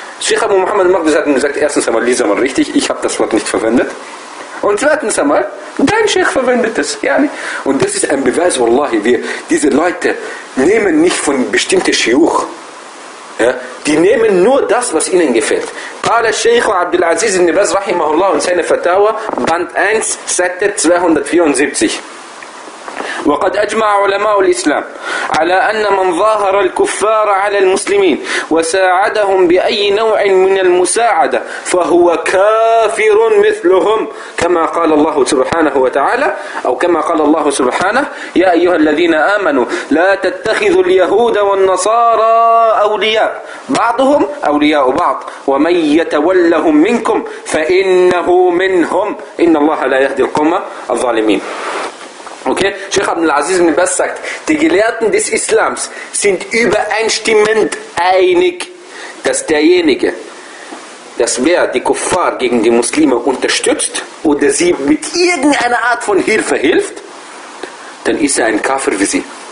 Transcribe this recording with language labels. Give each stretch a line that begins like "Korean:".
German: Sheikh Abu Muhammad al-Maqdisi hat ihm gesagt, erstens einmal, lies einmal richtig, ich habe das Wort nicht verwendet. Und zweitens einmal, dein Sheikh verwendet es. Und das ist ein Beweis, wallahi, wir, diese Leute nehmen nicht von bestimmten Shiuch. Ja? Die nehmen nur das, was ihnen gefällt.
Arabic: قال الشيخ عبد العزيز بن باز رحمه الله
German: in seiner Fatawa Band 1 Seite 274.
Arabic: وقد اجمع علماء الاسلام على ان من ظاهر الكفار على المسلمين وساعدهم باي نوع من المساعده فهو كافر مثلهم كما قال الله سبحانه وتعالى او كما قال الله سبحانه يا ايها الذين امنوا لا تتخذوا اليهود والنصارى اولياء بعضهم اولياء بعض ومن يتولهم منكم فانه منهم ان الله لا يهدي القوم الظالمين.
German: Okay, Sheikh Abdul Aziz ibn Baz sagt, die Gelehrten des Islams sind übereinstimmend einig, dass derjenige, dass wer die Kuffar gegen die Muslime unterstützt oder sie mit irgendeiner Art von Hilfe hilft, dann ist er ein Kafir wie sie.